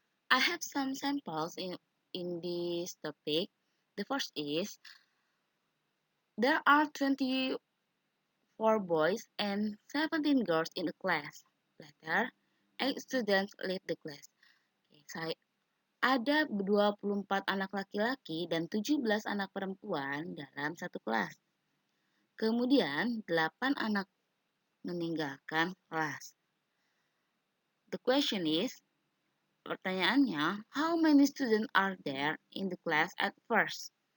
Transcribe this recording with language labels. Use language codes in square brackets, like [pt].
[en] I have some samples in this topic. The first is there are 24 boys and 17 girls in the class. Later, 8 students leave the class. [id] Ada 24 anak laki-laki dan 17 anak perempuan dalam satu kelas. Kemudian, 8 anak meninggalkan kelas. [en] The question is, [id] pertanyaannya, [en] how many students are there in the class at first?